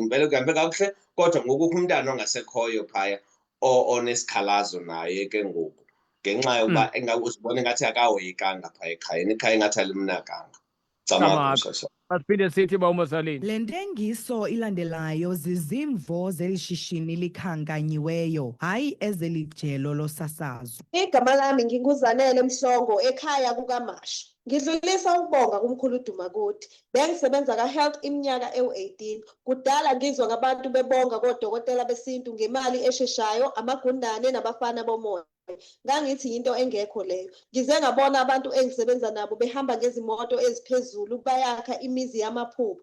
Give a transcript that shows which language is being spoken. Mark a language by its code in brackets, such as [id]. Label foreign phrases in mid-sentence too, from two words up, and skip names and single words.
[xh] Imbeleko ihambe kakuhle kodwa ngoku kukho umntana ongasekhoyo phaya onesikhalazo naye ke ngoku. Ngenxa yokuba uzibona ingathi akahoyekanga phaya ekhayeni, ikhaya ingathi alimnakanga. Camagu msasa. Asiphinde sithi uba uMazaleni. Le ntengiso ilandelayo zizimvo zeli shishini likhankanyiweyo, hayi ezelijelo losasazo. [zu] Igama lami nginguZanele Mhlongo ekhaya kukaMasha. Ngidlulisa ukubonga kumkhulu Dumakude. Bengisebenza ka-Health iminyaka ewu-18. Kudala ngizwa ngabantu bebonga kodokotela besintu ngemali esheshayo, amagundane nabafana bomoya. Ngangithi yinto engekho leyo. Ngize ngabona abantu engisebenza nabo behamba ngezimoto eziphezulu bayakha imizi yamaphupho.